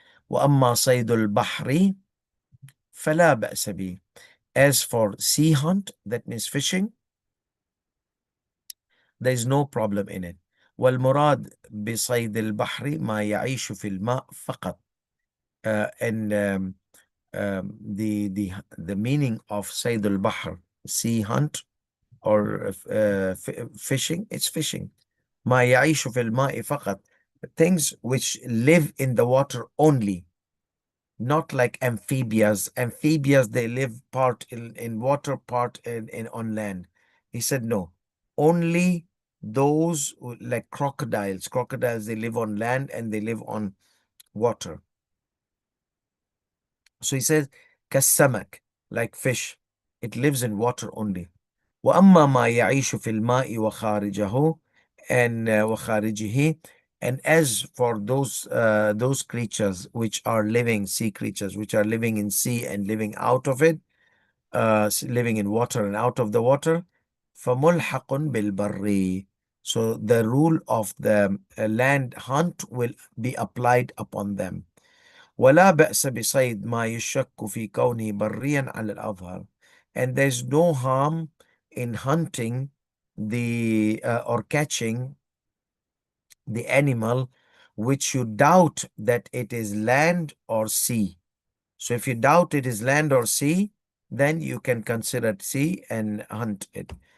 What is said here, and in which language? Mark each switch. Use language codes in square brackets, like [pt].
[ar] وأما صيد البحر فلا بأس به. [en] As for sea hunt, that means fishing, there is no problem in it. [ar] والمراد بصيد البحر ما يعيش في الماء فقط. [en] And the meaning of [ar] صيد البحر, [en] sea hunt, or fishing, it's fishing. [ar] ما يعيش في الماء فقط, [en] things which live in the water only, not like amphibians. Amphibians, they live part in water, part in on land. He said no, only those like crocodiles. Crocodiles, they live on land and they live on water. So he says كالسمك, like fish, it lives in water only. [ar] وأما ما يعيش في الماء وخارجه, [en] and [ar] وخارجه, [en] and as for those creatures which are living, sea creatures which are living in sea and living out of it, living in water and out of the water, [ar] فملحق بالبر. [en] So the rule of the land hunt will be applied upon them. [ar] ولا بأس بصيد ما يشك في كونه بريا على الأظهر. [en] And there's no harm in hunting the or catching the animal which you doubt that it is land or sea. So if you doubt it is land or sea, then you can consider sea and hunt it.